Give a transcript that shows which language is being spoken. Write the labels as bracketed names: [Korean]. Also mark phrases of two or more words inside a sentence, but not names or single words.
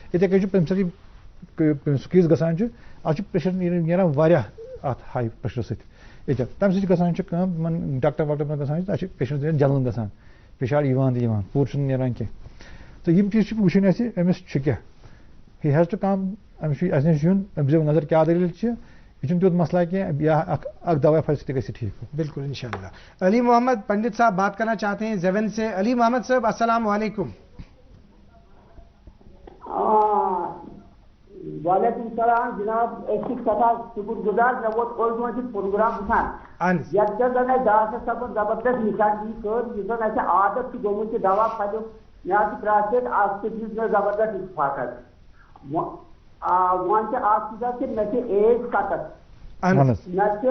[Kashmiri] یِتھے کٔنۍ چھُ تمہِ سۭتۍ سکیز گژھان چھُ اتھ چھُ پریشر نیران واریاہ اتھ ہائی پریشر سۭتۍ تمہِ سۭتۍ چھِ گژھان چھِ کٲم یِمن ڈاکٹر واکٹر گژھان چھِ اتھ چھِ پیشنٹ جلن گژھان پیشاب یِوان تہٕ یِوان پوٗرٕ چھُنہٕ نیران کینٛہہ تہٕ یِم چیٖز چھِ وٕچھِنۍ اَسہِ أمِس چھُ کیٛاہ [English] he has to come [Kashmiri] أمِس چھُ اَسہِ نِش یُن أمِس دِیو نظر کیٛاہ دٔلیٖل چھِ یہ چھُنہٕ تیُتھ مسئلہ کینٛہہ یا اکھ دوا پھلہِ سۭتۍ گژھِ ٹھیٖک. [Urdu] بالکل انشاءاللہ. علی محمد پنڈت صاحب بات کرنا چاہتے ہیں زیون سے. علی محمد صاحب [Arabic] السلام علیکم. وعلیکم السلام جناب. [Kashmiri] سٹھا شکر گزار مے ووت اوٚڑ پروگرام وٕچھان یتھ پٮ۪ٹھ زن اَسہِ ڈاکٹر صٲبن زبردست نشاندہی کٔر یُس زن اَسہِ عادت چھُ گوٚمُت یہِ دوا پھلیُک مےٚ حظ چھُ پراسٹیٹ اکھ سۭتۍ دِژ مےٚ زبردست اتفاقت وۄنۍ چھِ اکھ چیٖزا کہِ مےٚ چھِ ایج 70 مےٚ چھِ